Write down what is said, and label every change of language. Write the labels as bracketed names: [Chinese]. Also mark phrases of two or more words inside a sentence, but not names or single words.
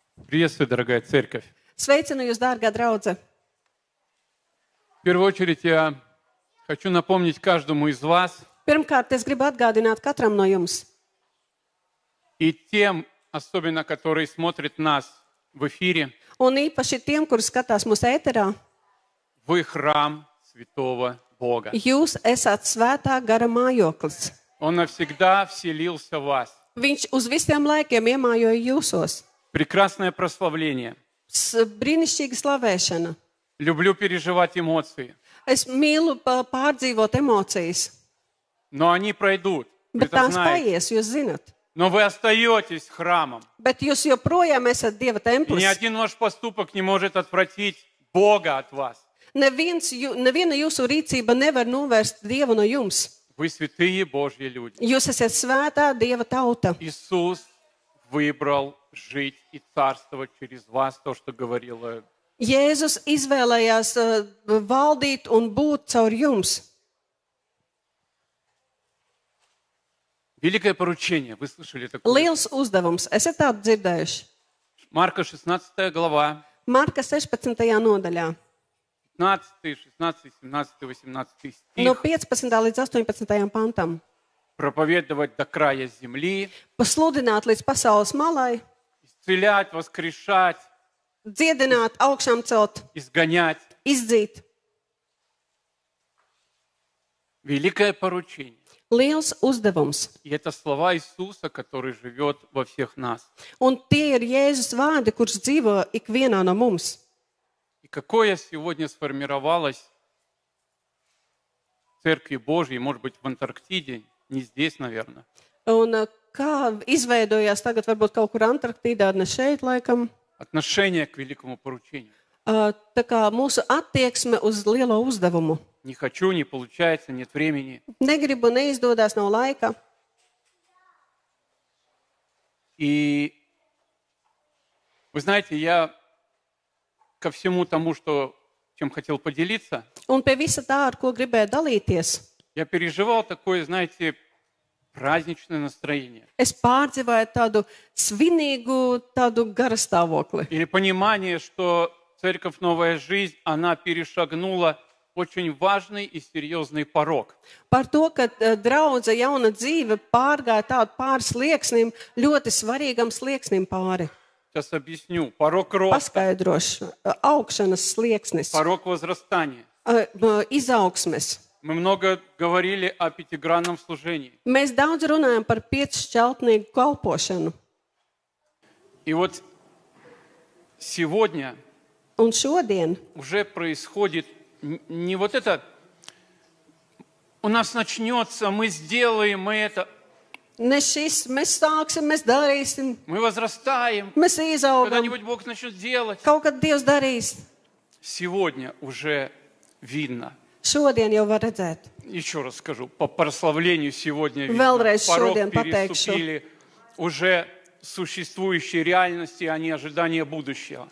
[Russian] Приветствую, дорогая церковь. [Latvian] Sveicinu jūs, dārgā draudze! [Russian] В первую очередь я хочу напомнить каждому из вас [Latvian] Pirmkārt, es gribu atgādināt katram no jums, [Russian] и тем, особенно, которые смотрят нас в эфире, [Latvian] un īpaši tiem, kuri skatās mūsu ēterā, [Russian] вы храм святого Бога. [Latvian] jūs esat svētā gara mājoklis. [Russian] Он навсегда вселился в вас. [Latvian] Viņš uz visiem laikiem iemājoja jūsos. [Russian] Прекрасное прославление. [Latvian] Brīnišķīga slavēšana. [Russian] Люблю переживать эмоции, [Latvian] Es mīlu pārdzīvot emocijas, [Russian] но они пройдут. Вы [Latvian] bet [Russian] это [Latvian] tās [Russian] знаете. [Latvian] paies, jūs zinat. [Russian] Но вы остаетесь храмом. [Latvian] Bet jūs joprojām esat Dieva [Russian] И [Latvian] templis. [Russian] ни один ваш поступок не может отвратить Бога от вас. [Latvian] Neviena jūsu rīcība nevar novērst Dievu no jums. [Russian] Вы святые Божьи люди. [Latvian] Jūs esat svētā Dieva tauta. [Russian] Иисус выбрал жить и царствовать через вас, то, что говорила. [Latvian] Jēzus izvēlējās valdīt un būt caur jums. [Russian] Великое поручение. Вы слышали такое? [Latvian] Liels uzdevums. Esat tādu dzirdējuši? [Russian] Марка 16 глава, [Latvian] Marka 16. nodaļā. 15, 16, 17, 18 No [Russian] стих. [Latvian] 15. līdz 18. pantam. [Russian] Проповедовать до края земли, [Latvian] Pasludināt līdz pasaules malai, [Russian] исцелять, воскрешать, [Latvian] dziedināt, augšām celt, [Russian] изгонять. [Latvian] izdzīt. [Russian] Великое поручение. [Latvian] Liels uzdevums. [Russian] И это слова Иисуса, который живет во всех нас. [Latvian] Un tie ir Jēzus vārdi, kurš dzīvo ikvienā no mums. [Russian] И какое сегодня сформировалось в Церкви Божьей, может быть, в Антарктиде, не здесь, наверное, [Latvian] Un kā izveidojās tagad varbūt kaut kur Antarktīdā, ne šeit laikam, [Russian] отношение к великому поручению. [Latvian] tā kā mūsu attieksme uz lielo uzdevumu. [Russian] Не хочу, не получается, нет времени. [Latvian] Negribu, neizdodas, nav laika. [Russian] И вы знаете, я ко всему тому, чем хотел поделиться, [Latvian] Un pie visa tā, ar ko gribēju dalīties, [Russian] я переживал такое, знаете, праздничное настроение. [Latvian] es pārdzīvoju tādu svinīgu, tādu garastāvokli. [Russian] Или понимание, что Церковь Новая Жизнь, она перешагнула очень важный и серьезный порог. [Latvian] Par to, ka draudze jauna dzīve pārgāja tādu pāri slieksnim, ļoti svarīgam slieksnim pāri. [Russian] Сейчас объясню. Порог роста, [Latvian] Paskaidrošu. Augšanas slieksnis, [Russian] порог возрастания. [Latvian] izaugsmes. [Russian] Мы много говорили о пятигранном служении. [Latvian] Mēs daudz runājam par piecšķeltnīgu kalpošanu. [Russian] И вот сегодня [Latvian] Un šodien [Russian] уже происходит не вот это, у нас начнется, мы сделаем, мы это, [Latvian] ne šis, mēs sāksim, mēs darīsim, [Russian] мы возрастаем, [Latvian] mēs izaugam, [Russian] когда-нибудь Бог начнет делать. [Latvian] kaut kad Dievs darīs. [Russian] Сегодня уже видно. [Latvian] Šodien jau var redzēt. [Russian] Еще раз скажу, по прославлению сегодня видно. [Latvian] Vēlreiz [Russian] Порог [Latvian] šodien pateikšu. [Russian] переступили уже существующие реальности, а не ожидания будущего.